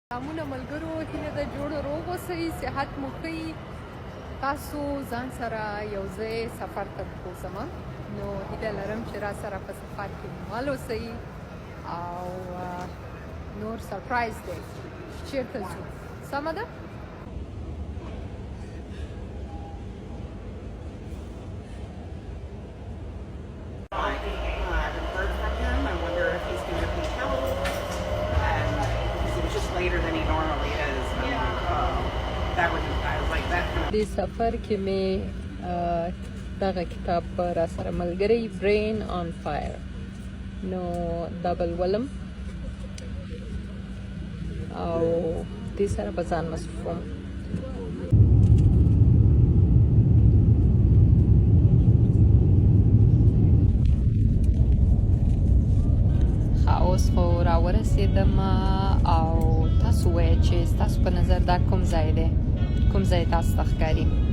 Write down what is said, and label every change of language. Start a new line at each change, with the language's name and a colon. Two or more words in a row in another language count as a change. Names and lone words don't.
Pashto: سلامونه ملګرو، هیله ده جوړ روغ اوسئ، صحت مو ښه وي. تاسو ځان سره یو ځای سفر ته بوځم، نو هیله لرم چې را سره په سفر کې مل اوسئ او نور سرپرایز دی چیرته ځو. سمه ده؟
English: I haven't heard from him. I wonder if he's going to be held. And because he was just later than he normally is. That was, I was like, that kind of.
Pashto: دې سفر کې مې دغه کتاب را سره ملګری برین آن فایر، نو دا به لولم او دې سره به ځان مصروفوم. اوس خو راورسېدم او تاسو وایئ چې ستاسو په نظر دا کوم ځای دی، کوم ځای تاسو ته ښکاري؟